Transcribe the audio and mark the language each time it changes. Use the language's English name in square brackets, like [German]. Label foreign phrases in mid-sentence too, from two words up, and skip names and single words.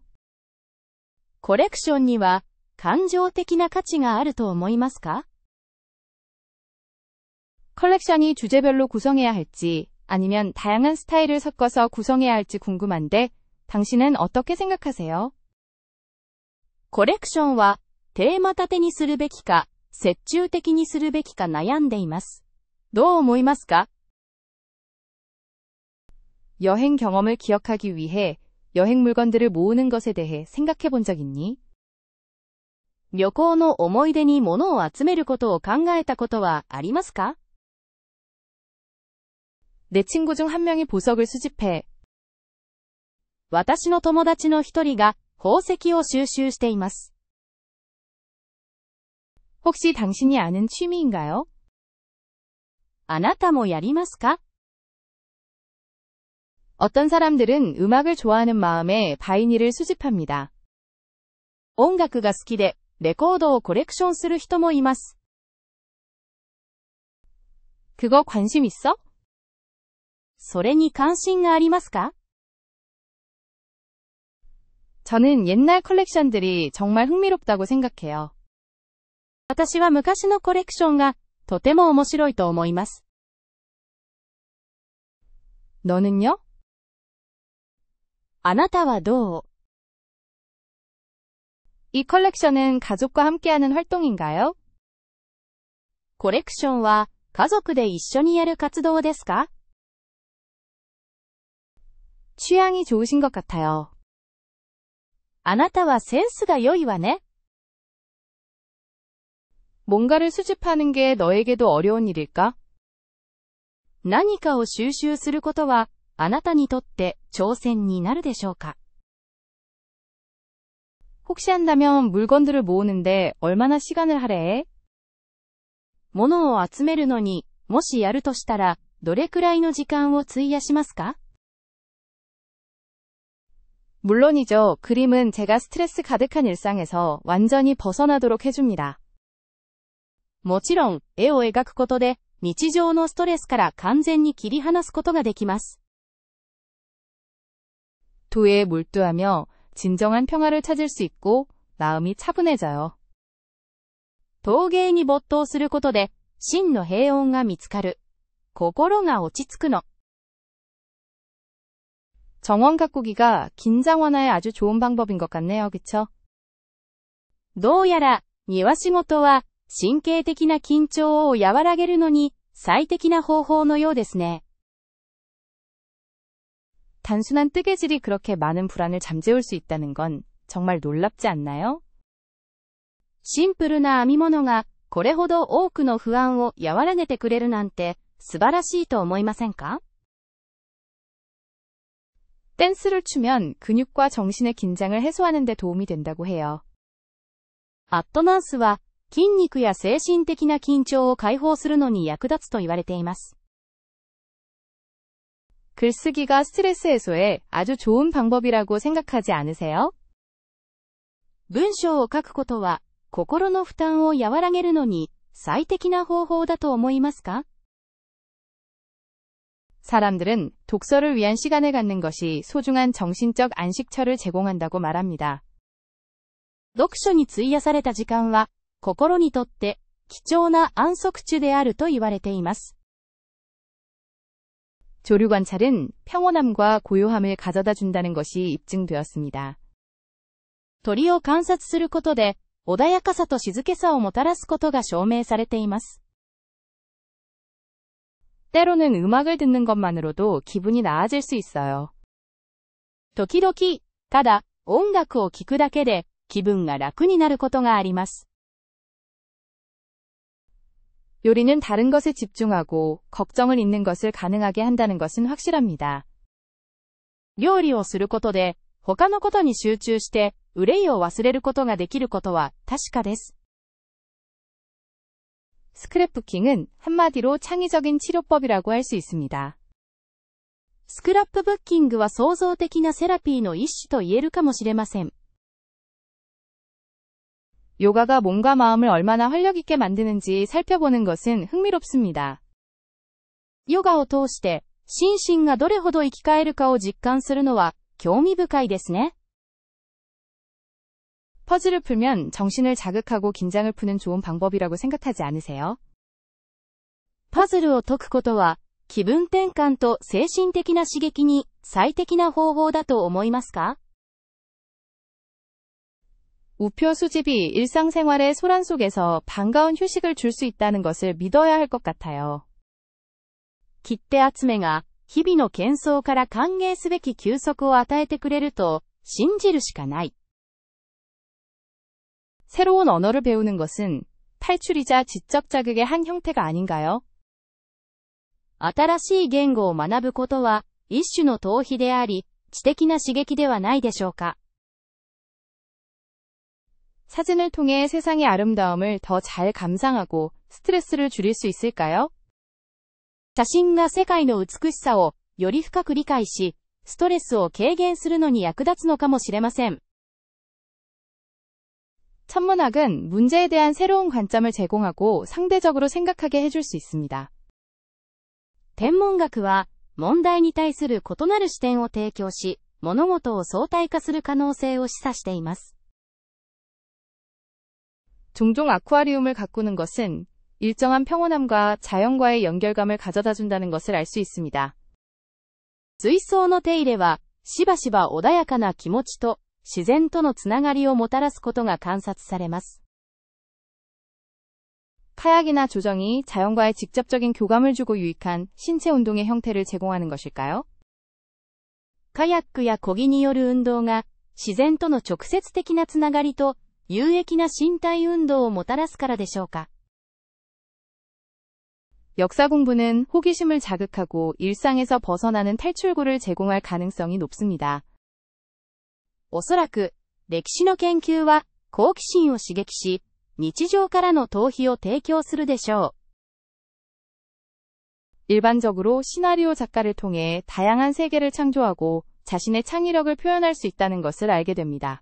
[Japanese] コレクションには感情的な価値があると思いますか？ [Korean] 컬렉션이 주제별로 구성해야 할지 아니면 다양한 스타일을 섞어서 구성해야 할지 궁금한데 당신은 어떻게 생각하세요? [Japanese] コレクションはテーマ立てにするべきか、折衷的にするべきか悩んでいます。どう思いますか？ [Korean] 여행 경험을 기억하기 위해 여행 물건들을 모으는 것에 대해 생각해 본 적 있니? [Japanese] 旅行の思い出に物を集めることを考えたことはありますか？ [Korean] 내 친구 중 한 명이 보석을 수집해. [Japanese] 私の友達の一人が宝石を収集しています。 [Korean] 혹시 당신이 아는 취미인가요? [Japanese] あなたもやりますか？ [Korean] 어떤 사람들은 음악을 좋아하는 마음에 바이닐을 수집합니다. [Japanese] 音楽が好きでレコードをコレクションする人もいます。 [Korean] 그거 관심 있어? [Japanese] それに関心がありますか？ [Korean] 저는 옛날 컬렉션들이 정말 흥미롭다고 생각해요. [Japanese] 私は昔のコレクションがとても面白いと思います。 [Korean] 너는요? [Japanese] あなたはどう？ [Korean] 이 컬렉션은 가족과 함께하는 활동인가요? [Japanese] コレクションは家族で一緒にやる活動ですか？ [Korean] 취향이 좋으신 것 같아요. [Japanese] あなたはセンスが良いわね。 [Korean] 뭔가를 수집하는 게 너에게도 어려운 일일까? [Japanese] 何かを収集することはあなたにとって挑戦になるでしょうか？ [Korean] 혹시 한다면 물건들을 모으는데 얼마나 시간을 할애해? [Japanese] 物を集めるのにもしやるとしたらどれくらいの時間を費やしますか？ [Korean] 물론이죠. 그림은 제가 스트레스 가득한 일상에서 완전히 벗어나도록 해줍니다. [Japanese] もちろん、絵を描くことで日常のストレスから完全に切り離すことができます。 [Korean] 도예에 몰두하며 진정한 평화를 찾을 수 있고 마음이 차분해져요. [Japanese] 陶芸に没頭することで真の平穏が見つかる。心が落ち着くの。 [Korean] 정원 가꾸기가 긴장 완화에 아주 좋은 방법인 것 같네요. 그쵸? [Japanese] どうやら庭仕事は神経的な緊張を和らげるのに最適な方法のようですね。 [Korean] 단순한 뜨개질이 그렇게 많은 불안을 잠재울 수 있다는 건 정말 놀랍지 않나요? [Japanese] シンプルな編み物がこれほど多くの不安を和らげてくれるなんて素晴らしいと思いませんか？ [Korean] 댄스를 추면 근육과 정신의 긴장을 해소하는 데 도움이 된다고 해요. [Japanese] アットダンスは筋肉や精神的な緊張を解放するのに役立つと言われています。 [Korean] 글쓰기가 스트레스 해소에 아주 좋은 방법이라고 생각하지 않으세요? [Japanese] 文章を書くことは心の負担を和らげるのに最適な方法だと思いますか？ [Korean] 사람들은 독서를 위한 시간을 갖는 것이 소중한 정신적 안식처를 제공한다고 말합니다. [Japanese] 読書に費やされた時間は心にとって貴重な安息地であると言われています。 [Korean] 조류 관찰은 평온함과 고요함을 가져다 준다는 것이 입증되었습니다. [Japanese] 鳥を観察することで穏やかさと静けさをもたらすことが証明されています。 [Korean] 때로는 음악을 듣는 것만으로도 기분이 나아질 수 있어요. [Japanese] 時々、ただ音楽を聴くだけで気分が楽になることがあります。 [Korean] 요리는 다른 것에 집중하고 걱정을 잊는 것을 가능하게 한다는 것은 확실합니다. [Japanese] 料理をすることで、他のことに集中して、憂いを忘れることができることは確かです。 [Korean] 스크랩부킹은 한마디로 창의적인 치료법이라고 할 수 있습니다. [Japanese] スクラップブッキングは創造的なセラピーの一種と言えるかもしれません。 [Korean] 요가가 몸과 마음을 얼마나 활력 있게 만드는지 살펴보는 것은 흥미롭습니다. [Japanese] ヨガを通して、心身がどれほど生き返るかを実感するのは興味深いですね。 [Korean] 퍼즐을 풀면 정신을 자극하고 긴장을 푸는 좋은 방법이라고 생각하지 않으세요? [Japanese] パズルを解くことは、気分転換と精神的な刺激に最適な方法だと思いますか？ [Korean] 우표 수집이 일상생활의 소란 속에서 반가운 휴식을 줄 수 있다는 것을 믿어야 할 것 같아요. [Japanese] 切手集めが、日々の喧騒から歓迎すべき休息を与えてくれると、信じるしかない。 [Korean] 새로운 언어를 배우는 것은 탈출이자 지적 자극의 한 형태가 아닌가요? [Japanese] 新しい言語を学ぶことは、一種の逃避であり、知的な刺激ではないでしょうか。 [Korean] 사진을 통해 세상의 아름다움을 더 잘 감상하고 스트레스를 줄일 수 있을까요? [Japanese] 写真が世界の美しさをより深く理解し、ストレスを軽減するのに役立つのかもしれません。 [Korean] 천문학은 문제에 대한 새로운 관점을 제공하고 상대적으로 생각하게 해줄 수 있습니다. [Japanese] 天文学は、問題に対する異なる視点を提供し、物事を相対化する可能性を示唆しています。 [Korean] 종종 아쿠아리움을 가꾸는 것은 일정한 평온함과 자연과의 연결감을 가져다준다는 것을 알 수 있습니다. [Japanese] 水槽の手入れは、しばしば穏やかな気持ちと、自然とのつながりをもたらすことが観察されます。 [Korean] 카약이나 조정이 자연과의 직접적인 교감을 주고 유익한 신체 운동의 형태를 제공하는 것일까요? [Japanese] カヤックや漕ぎによる運動が、自然との直接的なつながりと、有益な身体運動をもたらすからでしょうか。 [Korean] 역사 공부는 호기심을 자극하고 일상에서 벗어나는 탈출구를 제공할 가능성이 높습니다. [Japanese] おそらく、歴史の研究は、好奇心を刺激し、日常からの逃避を提供するでしょう。 [Korean] 일반적으로 시나리오 작가를 통해 다양한 세계를 창조하고 자신의 창의력을 표현할 수 있다는 것을 알게 됩니다.